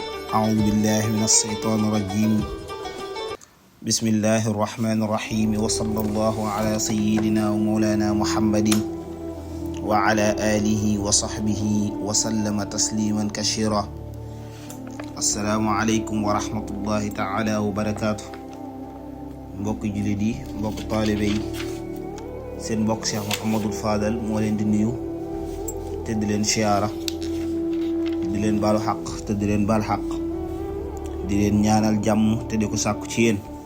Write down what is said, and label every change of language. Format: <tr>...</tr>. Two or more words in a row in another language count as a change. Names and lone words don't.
<ar>أعوذ بالله من الشيطان الرجيم بسم الله الرحمن الرحيم وصلى الله على سيدنا ومولانا محمد وعلى آله وصحبه وسلم تسليما كثيرا السلام عليكم ورحمة الله تعالى وبركاته</ar> <wo>mbokk jullit yi mbokk taalibe yi seen mbokk Cheikh Mouhamadul Fadal moo leen di nuyu te di leen siyaara di leen baalu xaq te di leen baal xaq di leen ñaanal jàmm te di ko sàkku ci yéen.</wo>